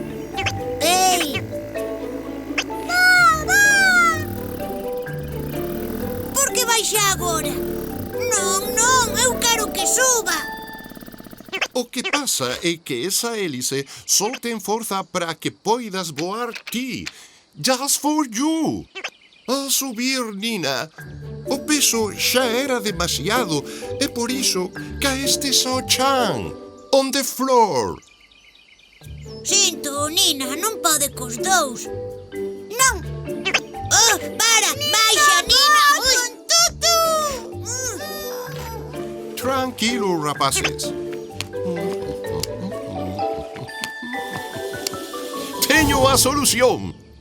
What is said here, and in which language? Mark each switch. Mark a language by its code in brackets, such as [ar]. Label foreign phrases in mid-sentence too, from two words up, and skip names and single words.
[gl] Ei! Por que baixa agora? Non, eu quero que suba. O que pasa é que esa hélice só ten forza para que poidas voar ti. [en] Just for you. [gl] Al subir, Nina, o peso xa era demasiado e por iso caestes ao chan, [en] on the floor. [gl] Sinto, Nina, non pode cos dous. Non! Oh, para! Baixa, Nina! Tutu! Tranquilo, rapaces. Teño a solución.